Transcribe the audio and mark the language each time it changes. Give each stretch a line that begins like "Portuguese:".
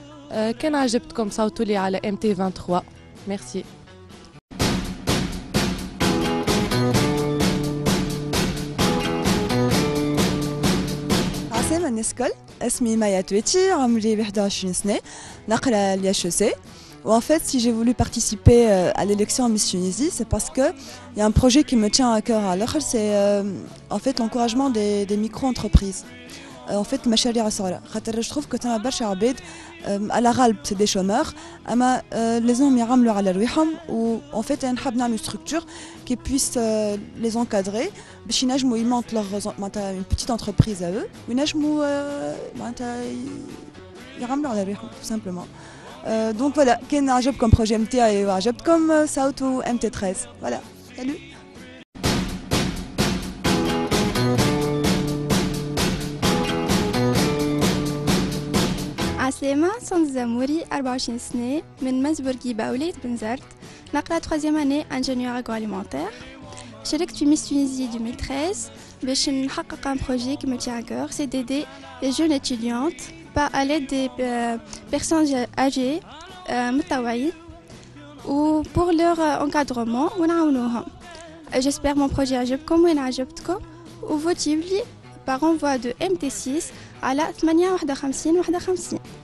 Arabic: كان عجبتكم صوتوا لي على MT23. ميرسي. عسلامة الناس الكل، اسمي مايا تويتي، عمري 21 سنة، نقرا l'HEC.
French: En fait, si j'ai voulu participer à l'élection Miss Tunisie, c'est parce qu'il y a un projet qui me tient à cœur. Alors, c'est en fait l'encouragement des micro-entreprises. En fait, je trouve que t'as
Arabic: برشا عباد على غالب
French: c'est des chômeurs,
Arabic: اما لازم يعملوا على رواحهم.
French: و en fait
Arabic: نحب نعمل
French: structure qui puisse les encadrer
Arabic: باش ينجموا يمونت معناتها
French: une petite entreprise à eux
Arabic: وينجموا معناتها يعملوا على رواحهم
French: tout simplement. Donc voilà,
Arabic: كان عجبكم projet نتاعي وعجبتكم صوتوا MT13.
French: Voilà, salut.
Arabic: عسلامة، سون زاموري، 24 سنة، من مزبورقيبة ولاية بنزرت، نقرا
French: 3e année ingénieur agroalimentaire.
Arabic: شاركت في ميس تونيزي 2013 باش نحقق
French: un projet qui me tient à cœur, c'est d'aider les jeunes étudiantes à l'aide des personnes âgées
Arabic: متطوعين
French: و pour leur encadrement
Arabic: ونعاونوهم.
French: J'espère mon projet
Arabic: عجبكم وين عجبتكم وفوتيو لي
French: par envoi de
Arabic: MT6 على 58 51.